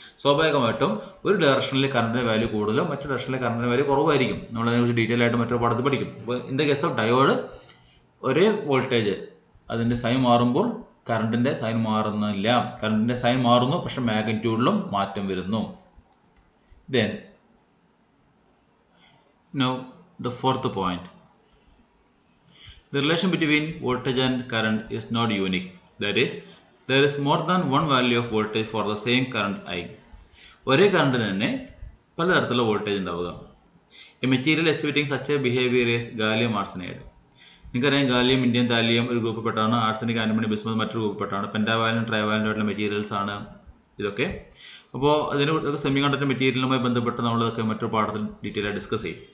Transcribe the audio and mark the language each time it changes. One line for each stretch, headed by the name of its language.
Malayalam: സ്വാഭാവികമായിട്ടും ഒരു ഡയറക്ഷനിലെ കറണ്ടിൻ്റെ വാല്യൂ കൂടുതലും മറ്റു ഡയറക്ഷനിലെ കറണ്ടിൻ്റെ വാല്യൂ കുറവായിരിക്കും. നമ്മളതിനെക്കുറിച്ച് ഡീറ്റെയിൽ ആയിട്ട് മറ്റൊരു പാഠത്തിൽ പഠിക്കും. അപ്പോൾ
English: in the case of diode
Malayalam: ഒരേ വോൾട്ടേജ് അതിൻ്റെ സൈൻ മാറുമ്പോൾ കറണ്ടിൻ്റെ സൈൻ മാറുന്നില്ല. കറണ്ടിൻ്റെ സൈൻ മാറുന്നു, പക്ഷേ മാഗ്നിറ്റ്യൂഡിലും മാറ്റം വരുന്നു.
English: Then now the fourth point, the relation between voltage and current is not unique. That is, there is more than one value of voltage for the same current I.
Malayalam: ഒരേ കറണ്ടിന് തന്നെ പലതരത്തിലുള്ള voltage ഉണ്ടാവുക.
English: A material exhibiting such a behaviour is gallium arsenide.
Malayalam: നിങ്ങൾക്കറിയാം gallium, Indian thallium ഒരു ഗ്രൂപ്പിൽപ്പെട്ടാണ്. Arsenic, antimony, bismuth മറ്റൊരു ഗ്രൂപ്പിൽപ്പെട്ടാണ്. Pentavalent, trivalent ആയിട്ടുള്ള materials ആണ് ഇതൊക്കെ. അപ്പോൾ അതിന് സെമി കണ്ടക്ടർ മെറ്റീരിയലുമായി ബന്ധപ്പെട്ട് നമ്മളതൊക്കെ മറ്റൊരു പാഠത്തിൽ ഡീറ്റെയിൽ ആയി ഡിസ്കസ് ചെയ്യും.